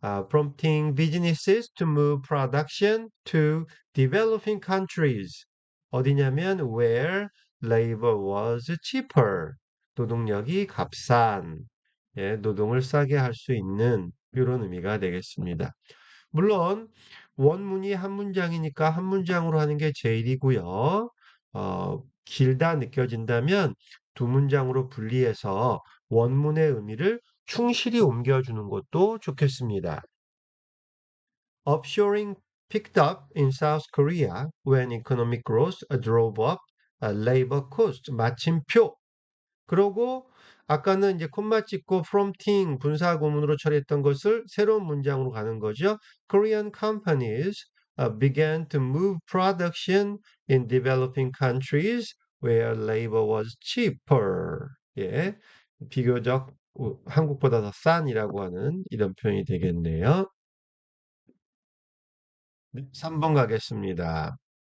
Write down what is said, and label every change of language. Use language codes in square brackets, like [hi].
[en] prompting businesses to move production to developing countries. [ko] 어디냐면 [en] where labor was cheaper. [ko] 노동력이 값싼, 예, 노동을 싸게 할 수 있는 이런 의미가 되겠습니다. 물론 원문이 한 문장이니까 한 문장으로 하는 게 제일이고요. 길다 느껴진다면 두 문장으로 분리해서 원문의 의미를 충실히 옮겨주는 것도 좋겠습니다. [en] Offshoring picked up in South Korea when economic growth drove up labor cost. [ko] 마침표. 그러고 아까는 이제 콤마 찍고 prompting 분사 구문으로 처리했던 것을 새로운 문장으로 가는 거죠. [en] Korean companies began to move production in developing countries where labor was cheaper. [ko] 예, 비교적 한국보다 더 싼이라고 하는 이런 표현이 되겠네요. 3번 가겠습니다.